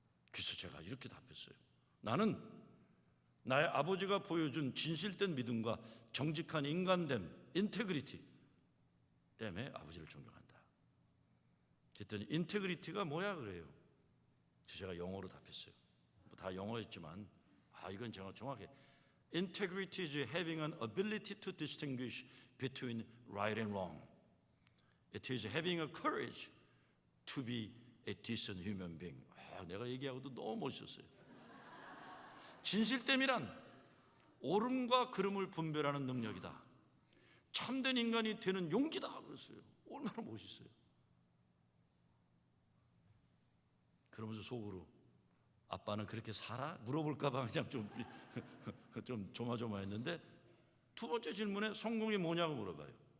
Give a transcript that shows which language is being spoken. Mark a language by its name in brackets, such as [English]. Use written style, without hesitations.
[Korean] 그래서 제가 이렇게 답했어요. 나는 나의 아버지가 보여준 진실된 믿음과 정직한 인간됨, 인테그리티 때문에 아버지를 존경한다. 그랬더니 인테그리티가 뭐야 그래요. 제가 영어로 답했어요. 다 영어였지만 이건 제가 정확해. [English] Integrity is having an ability to distinguish between right and wrong. It is having a courage to be a decent human being. [Korean] 내가 얘기하고도 너무 멋있었어요. 진실됨이란 옳음과 그름을 분별하는 능력이다. 참된 인간이 되는 용기다. 그랬어요. 얼마나 멋있어요. 그러면서 속으로 아빠는 그렇게 살아? 물어볼까 봐 그냥 좀 조마조마했는데, 두 번째 질문에 성공이 뭐냐고 물어봐요.